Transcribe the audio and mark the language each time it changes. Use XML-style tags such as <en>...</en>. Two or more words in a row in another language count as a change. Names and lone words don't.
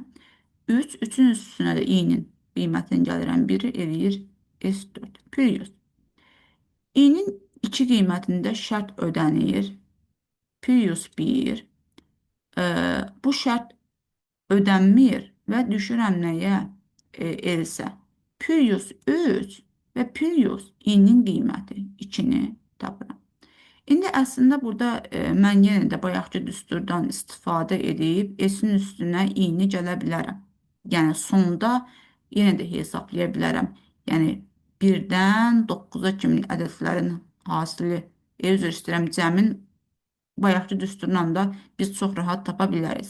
<az>3, 3-ün üstünə də i-nin qiymətini gəlirəm. 1-i eləyir S4. Period. i-nin 2 qiymətində şərt ödənir. Period 1. Bu şərt ödənmir və düşürəm nəyə? Else. Period 3 və period i-nin qiyməti 2-ni tapıram. İndi əslində burada mən yenə də bayaqki düsturdan istifadə edib S-in üstünə i-ni gələ bilərəm. Yəni, sonda yenə də hesablaya bilərəm. Yəni, 1-dən 9-a kimi ədədlərin hasili, üzr istəyirəm, cəmin bayaqki düsturla da biz çox rahat tapa bilərik.</az>